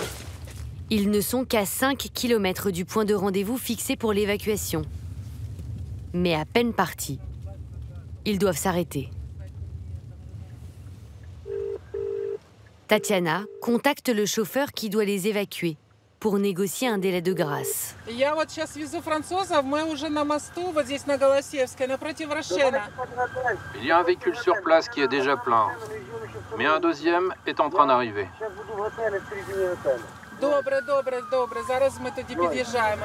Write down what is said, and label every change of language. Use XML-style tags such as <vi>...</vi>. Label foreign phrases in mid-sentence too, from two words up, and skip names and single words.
<fr>Ils ne sont qu'à 5 km du point de rendez-vous fixé pour l'évacuation. Mais à peine partis, ils doivent s'arrêter. Tatiana contacte le chauffeur qui doit les évacuer pour négocier un délai de grâce.</fr> <ru>Я вот сейчас везу французов, мы уже на мосту, вот здесь на Голосиевской, напротив Рошена.</ru> <fr>Il y a un véhicule sur place qui est déjà plein, mais un deuxième est en train d'arriver.</fr> <uk>Добре. Зараз ми тоді під'їжджаємо.</uk>